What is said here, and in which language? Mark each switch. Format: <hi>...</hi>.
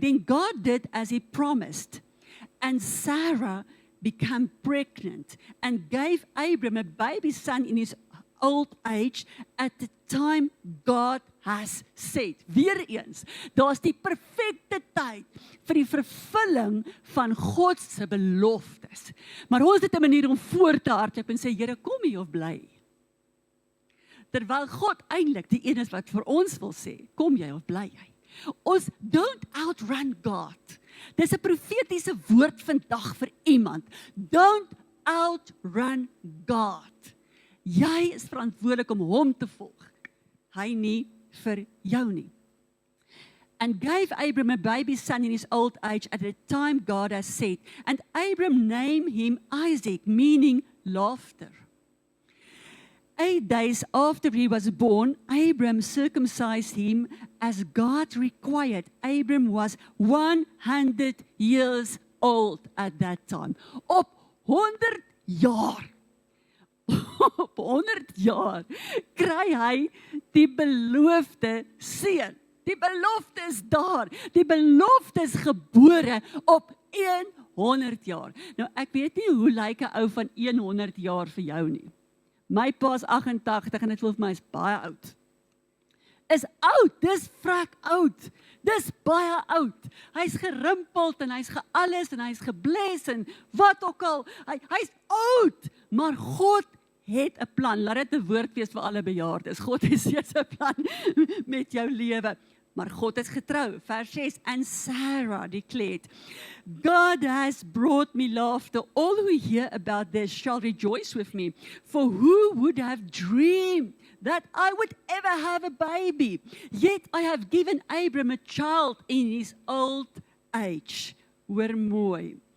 <en>Then God did as he promised, and Sarah became pregnant and gave Abram a baby son in his old age at the time God has said.</en> <af>Weereens, daar's die perfekte tyd vir die vervulling van God se beloftes. Maar ons het 'n manier om voor te hardloop en sê, Here, kom hier of bly. Terwyl God eintlik die een is wat vir ons wil sê, kom jy of bly jy. Ons</af> <en>don't outrun God.</en> <af>Dis 'n profetiese woord vandag vir iemand.</af> <en>Don't outrun God.</en> <af>Jy is verantwoordelik om hom te volg. Hy nie vir jou nie.</af> <en>And gave Abram a baby son in his old age at the time God has said. And Abram named him Isaac, meaning laughter. 8 days after he was born, Abram circumcised him as God required. Abram was 100 years old at that time.</en> <af>Op 100 jaar. Op 100 jaar kry hy die beloofde seun. Die belofte is daar. Die belofte is gebore op 100 jaar. Nou ek weet nie hoe lyk 'n ou van 100 jaar vir jou nie. My pa is 88 en dit voel vir my is baie oud. Is oud, dis vrek oud. Dis baie oud. Hy's gerimpeld en hy's gealles en hy's gebles en wat ook al. Hy's oud, maar God het 'n plan. Laat dit 'n woord wees vir alle bejaardes. God het steeds 'n plan met jou lewe. Maar God is getrou. Vers 6.</af> <en>And Sarah declared, God has brought me laughter. All who hear about this shall rejoice with me. For who would have dreamed that I would ever have a baby? Yet I have given Abram a child in his old age.</en> <af>Hoor mooi.</af>